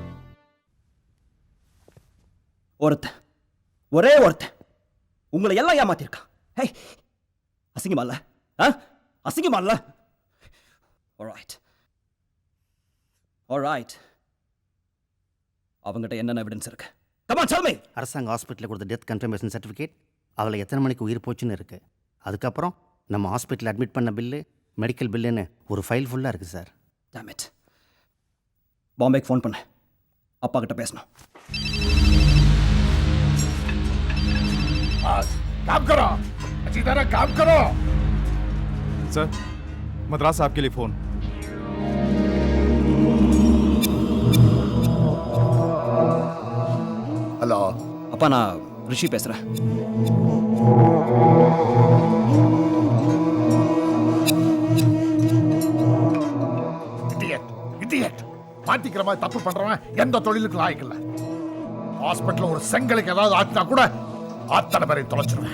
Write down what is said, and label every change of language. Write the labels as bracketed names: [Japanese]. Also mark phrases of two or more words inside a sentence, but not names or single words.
[Tamil] ஒரே ஒருத்தன் உங்களை எல்லாம் ஏமாத்திருக்கான். ஹே, அசிங்கமா இல்ல? அசிங்கமா இல்ல? ஆல்ரைட், ஆல்ரைட். அவங்ககிட்ட என்னென்ன எவிடன்ஸ் இருக்கு [English] Come on, tell me. [Tamil] அரசாங்க ஹாஸ்பிட்டலில் கொடுத்த [English] death confirmation certificate [Tamil] அவளை எத்தனை மணிக்கு உயிர் போச்சுன்னு இருக்கு. அதுக்கப்புறம் நம்ம [English] hospital admit [Tamil] பண்ண பில்லு, மெடிக்கல் பில்லுன்னு ஒரு ஃபைல் ஃபுல்லாக இருக்குது சார். [English] Damn it. [Tamil] பாம்பேக்கு ஃபோன் பண்ண, அப்பா கிட்ட பேசணும். [Hindi] काम करो, अच्छी तरह काम करो. सर, मद्रास आपके लिए फोन. हेलो. [Tamil] அப்பா நான் ரிஷி பேசுறேன். இடியட் மாட்டிக்கிற மாதிரி தப்பு பண்றவன் எந்த தொழிலுக்கு லாயக்கு இல்ல. ஹாஸ்பிட்டல்ல ஒரு செங்கலுக்கு ஏதாவது ஆச்சுனா கூட அத்தனை பேரை தொலைச்சிருவேன்.